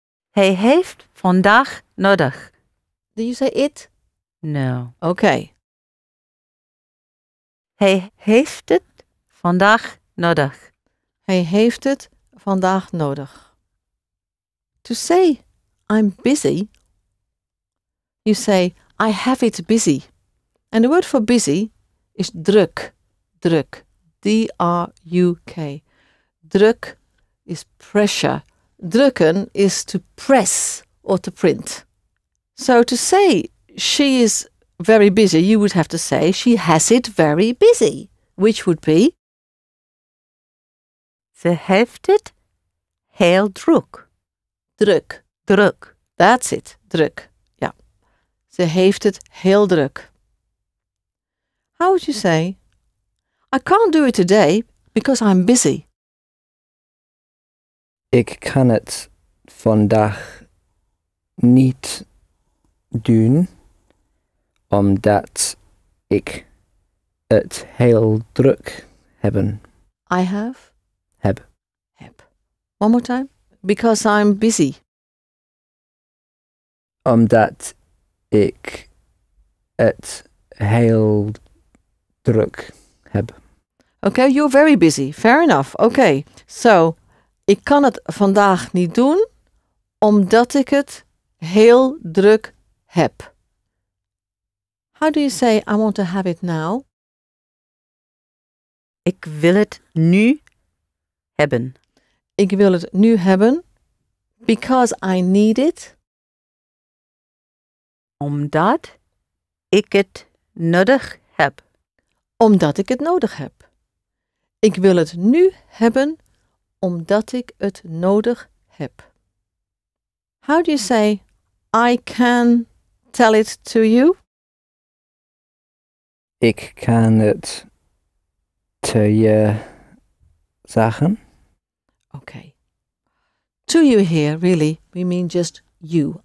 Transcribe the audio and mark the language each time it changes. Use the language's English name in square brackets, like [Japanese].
[Dutch] Hij heeft vandaag nodig. [English] Do you say it? No. Okay. [Dutch] Hij heeft het vandaag nodig. Hij heeft het vandaag nodig. [English] To say, I'm busy, you say, I have it busy. And the word for busy is druk. Druk. D-R-U-K. Druk is pressure. Drukken is to press or to print. So to say she is very busy, you would have to say she has it very busy, which would be [Dutch] Ze heeft het heel druk. druk. Druk. [English] That's it, [Dutch] druk. Ja. Ze heeft het heel druk. [English] How would you say, I can't do it today because I'm busy. [Dutch] Ik kan het vandaag niet doen, omdat ik het heel druk heb. [English] Heb. One more time. Because I'm busy. [Dutch] Omdat ik het heel druk heb. [English] Okay, you're very busy. Fair enough. Okay. [Dutch] So, ik kan het vandaag niet doen, omdat ik het heel druk heb. [English] How do you say, I want to have it now? [Dutch] Ik wil het nu hebben. Ik wil het nu hebben, [English] because I need it. [Dutch] Omdat ik het nodig heb. Omdat ik het nodig heb. Ik wil het nu hebben, omdat ik het nodig heb. [English] How do you say, I can tell it to you? [Dutch] Ik kan het te je zeggen. [English] Okay. To you here, really, we mean just you.